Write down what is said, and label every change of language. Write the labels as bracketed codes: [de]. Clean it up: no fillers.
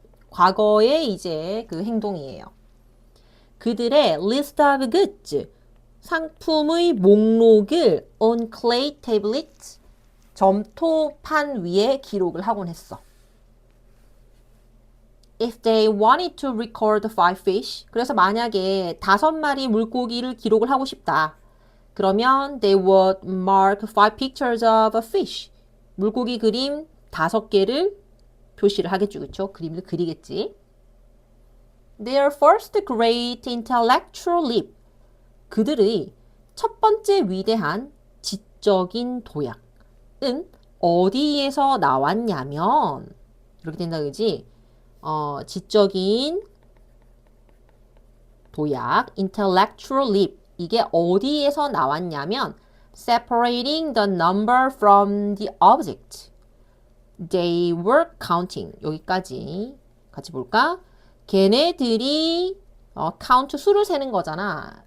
[ko] 과거의 이제 그 행동이에요. 그들의 [en] list of goods, [ko] 상품의 목록을 [en] on clay tablets, [ko] 점토판 위에 기록을 하곤 했어. [en] If they wanted to record 5 fish, [ko] 그래서 만약에 5마리 물고기를 기록을 하고 싶다. 그러면 [en] they would mark 5 pictures of a fish. [ko] 물고기 그림 5개를 표시를 하겠죠. 그쵸? 그림을 그리겠지. [en] Their first great intellectual leap. [ko] 그들의 첫 번째 위대한 지적인 도약은 어디에서 나왔냐면 이렇게 된다 그지? 지적인 도약, [en] intellectual leap. [ko] 이게 어디에서 나왔냐면 [en] separating the number from the object. They were counting. [ko] 여기까지 같이 볼까? 걔네들이 count 수를 세는 거잖아.